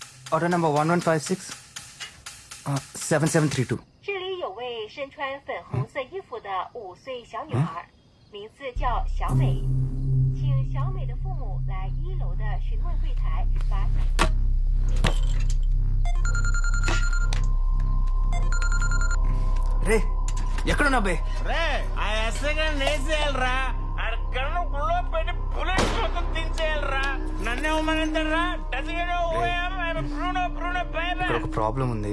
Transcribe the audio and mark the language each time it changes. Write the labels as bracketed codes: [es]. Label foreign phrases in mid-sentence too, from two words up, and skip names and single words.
[en] order number [te] 1156 7732. [zh] 这里有位身穿粉红色衣服的5岁小女孩，名字叫小美，请小美的父母来1楼的询问柜台把。 [te] రే ఎక్కడున్నా బే? రే ఆ ఎస్ఐగా నేసేయాలరా, ఆడ కన్ను గుళ్ళో పెట్టి బుల్లెట్ మొత్తం తీసేయాలరా. నన్నే ఉమ్మనంటారా? ఇక్కడ ఒక ప్రాబ్లం ఉంది.